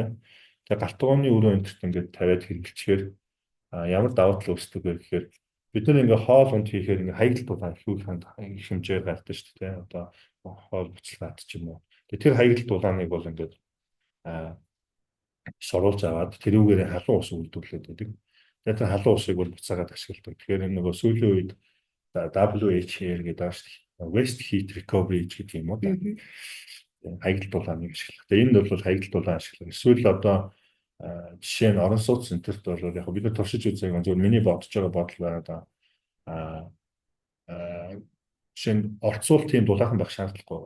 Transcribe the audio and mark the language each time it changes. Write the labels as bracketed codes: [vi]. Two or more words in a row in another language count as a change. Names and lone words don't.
[mn] Тэгээ галтгооны өрөө өндөрт ингээд тавиад хэрэглэхээр ямар давуу тал үүсдэг вэ гэхээр бид нар ингээд хоол унд хийхээр ингээд хаягдл дулаан их хэмжээр гардаг шүү дээ. Одоо хоол буцалгаад ч юм уу. Тэр хаягдл дулааныг бол ингээд соруулж аваад тэрүүгээр халуун ус үлдүүлээд байдаг. Тэгээд тэр халуун усыг бол буцаагаад ашигладаг. Тэгэхээр энэ нөгөө сүүлийн үед WHR гэдэг ааш [en] waste heat recovery [mn] гэдэг юм уу. Хаягдл дулааныг ашиглах. Тэгээд энэ бол хаягдл дулаан ашиглах. Эсвэл одоо жишээ нь орон сууц центрт бол яг бид нар туршиж үзэх юм зөвхөн миний бодож байгаа бодол байгаа да. Жишээ нь орцуул тийм дулаахан байх шаардлагагүй.